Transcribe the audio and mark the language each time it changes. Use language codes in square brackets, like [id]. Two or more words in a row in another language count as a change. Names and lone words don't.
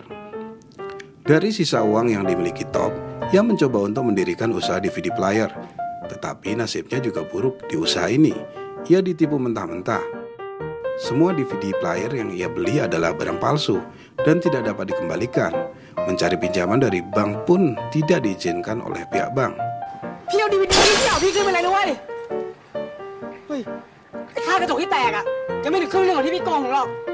[id] Dari sisa uang yang dimiliki Top, ia mencoba untuk mendirikan usaha [en] DVD player. [id] Tetapi nasibnya juga buruk di usaha ini. Ia ditipu mentah-mentah. Semua [en] DVD player [id] yang ia beli adalah barang palsu dan tidak dapat dikembalikan. Mencari pinjaman dari bank pun tidak diizinkan oleh pihak bank. [th] พี่เอาดีวีดีที่เอาพี่ขึ้นไปเลยนะเว้ยเฮ้ยไอ้ค่ากระจกที่แตกอ่ะยังไม่ถึงครึ่งเรื่องของที่พี่โกงผมหรอก